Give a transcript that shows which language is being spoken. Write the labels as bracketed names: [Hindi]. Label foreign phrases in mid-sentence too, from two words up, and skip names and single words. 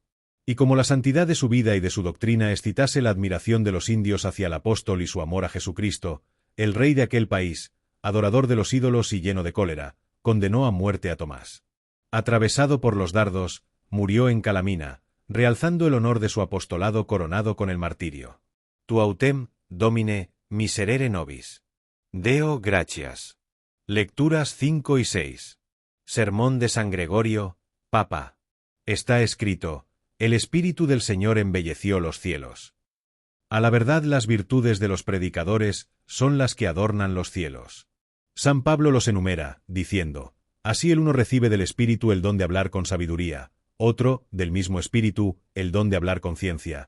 [Spanish] Y como la santidad de su vida y de su doctrina excitase la admiración de los indios hacia el apóstol y su amor a Jesucristo, el rey de aquel país, adorador de los ídolos y lleno de cólera, condenó a muerte a Tomás. Atravesado por los dardos, murió en Calamina, realzando el honor de su apostolado coronado con el martirio. [Latin] Tu autem, Domine, miserere nobis. Deo gratias. [Spanish] Lecturas 5 y 6. Sermón de San Gregorio, Papa. Está escrito: el Espíritu del Señor embelleció los cielos. A la verdad las virtudes de los predicadores son las que adornan los cielos. San Pablo los enumera, diciendo: así el uno recibe del Espíritu el don de hablar con sabiduría, otro, del mismo Espíritu, el don de hablar con ciencia.